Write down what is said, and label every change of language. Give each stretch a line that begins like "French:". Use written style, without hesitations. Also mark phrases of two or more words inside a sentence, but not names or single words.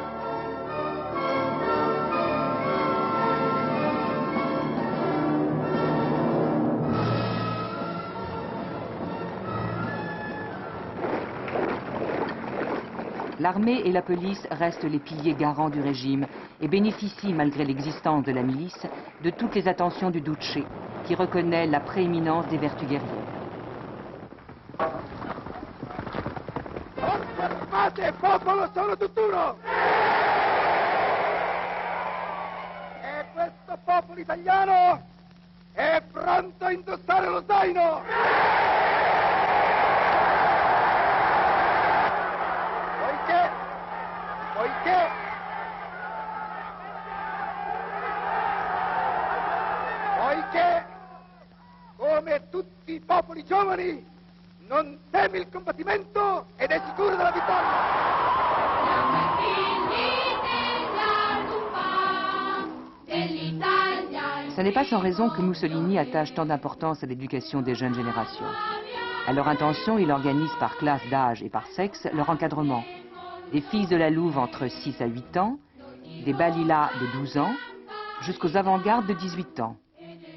French: L'armée et la police restent les piliers garants du régime et bénéficient, malgré l'existence de la milice, de toutes les attentions du Duce, qui reconnaît la prééminence des vertus guerrières.
Italian: Osservate, popolo, sono tutt'uno! E questo popolo italiano è pronto a indossare lo zaino! Poiché, come tutti i popoli giovani, non teme il combattimento ed è sicuro della vittoria.
French: Ce n'est pas sans raison que Mussolini attache tant d'importance à l'éducation des jeunes générations. À leur intention, il organise par classe d'âge et par sexe leur encadrement. Des filles de la Louve entre 6 à 8 ans, des balilas de 12 ans, jusqu'aux avant-gardes de 18 ans.